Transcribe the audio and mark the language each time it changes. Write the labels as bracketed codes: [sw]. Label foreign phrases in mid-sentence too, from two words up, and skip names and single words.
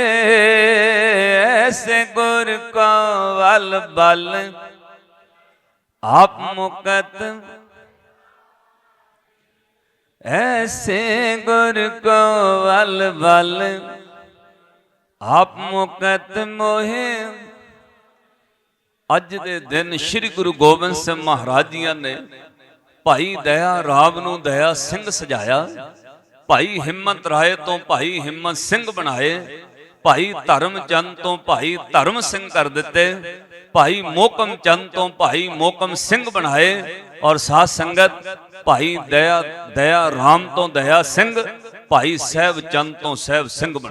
[pa] ਐਸੇ ਗੁਰ ਕਾ ਬਲ ਬਲ ਆਪ ਮੁਕਤ, ਐਸੇ ਗੁਰ ਕੋ ਬਲ ਬਲ ਆਪ ਮੁਕਤ ਮੋਹੇ। ਅੱਜ ਦੇ ਦਿਨ ਸ੍ਰੀ ਗੁਰੂ ਗੋਬਿੰਦ ਸਿੰਘ ਮਹਾਰਾਜ ਜੀਆਂ ਨੇ ਭਾਈ ਦਇਆ ਰਾਮ ਨੂੰ ਦਇਆ ਸਿੰਘ ਸਜਾਇਆ, ਭਾਈ ਹਿੰਮਤ ਰਾਏ ਤੋਂ ਭਾਈ ਹਿੰਮਤ ਸਿੰਘ ਬਣਾਏ, ਭਾਈ ਧਰਮ ਚੰਦ ਤੋਂ ਭਾਈ ਧਰਮ ਸਿੰਘ ਕਰ ਦਿੱਤੇ, ਭਾਈ ਮੋਹਕਮ ਚੰਦ ਤੋਂ ਭਾਈ ਮੋਹਕਮ ਸਿੰਘ ਬਣਾਏ, ਔਰ ਸਾਧ ਸੰਗਤ ਭਾਈ ਦਇਆ ਰਾਮ ਤੋਂ ਦਇਆ ਸਿੰਘ, ਭਾਈ ਸਾਹਿਬ ਚੰਦ ਤੋਂ ਸਾਹਿਬ ਸਿੰਘ ਬਣਾ।